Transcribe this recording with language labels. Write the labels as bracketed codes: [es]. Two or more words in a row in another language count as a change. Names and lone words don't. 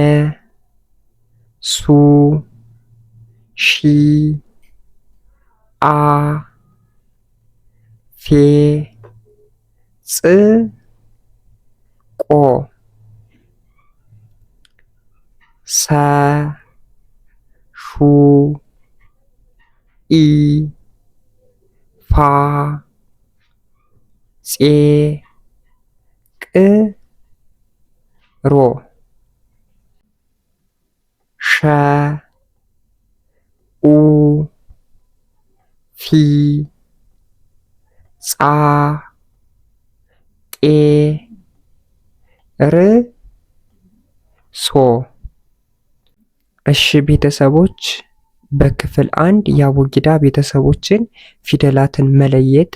[am] ሱ ሺ አ ፌ ጽ ቆ ሰ ሹ ኢ ፋ ፄ ቅ ሮ ሸ ኡ ፊ ጻ ጤ ር ሶ። እሺ ቤተሰቦች በክፍል 1 የአቦጊዳ ቤተሰቦችን ፊደላትን መለየት